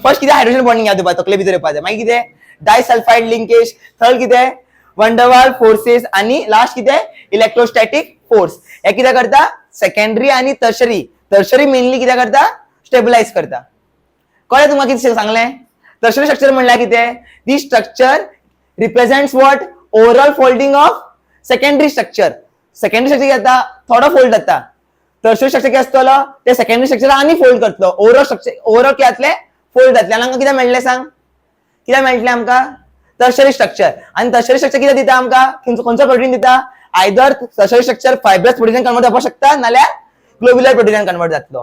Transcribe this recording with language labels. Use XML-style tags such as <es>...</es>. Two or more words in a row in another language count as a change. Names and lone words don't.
<kok>फर्स्ट कितें</kok> <en>hydrogen bonding</en> <kok>याद येवपा तकले भितर येवपा जाय. मागीर कितें</kok> <en>disulphide linkage,</en> <kok>थर्ड कितें</kok> <en>van der Waals forces,</en> <kok>आणि लास्ट कितें</kok> <en>electrostatic force.</en> <kok>हे कितें करता सेकंडरी आणि टर्शरी मेनली कितें करता स्टेबिलाइज करता. कळ्ळें तुमकां कितें सांगलें.</kok> <en>tertiary structure</en> <kok>म्हणल्यार कितें,</kok> <en>this structure represents what overall folding of secondary structure. secondary structure</en> <kok>जाता थोडा फोल्ड जाता,</kok> <en>tertiary structure</en> <kok>कितें आसतलो ते</kok> <en>secondary structure</en> <kok>आणि फोल्ड करतलो. ओव्हरऑल कितें जातले फोल्ड जातले. आनी आमकां कितें मेळटलें सांग, कितें मेळटलें आमकां</kok> <en>tertiary structure.</en> <kok>आणि</kok> <en>tertiary structure</en> <kok>कितें दिता आमकां, खंयचो प्रोटीन दिता,</kok> <en>either tertiary structure fibrous protein convert</en> <kok>जावपाक शकता नाल्यार</kok> <en>globular protein convert</en> <kok>जातलो.</kok>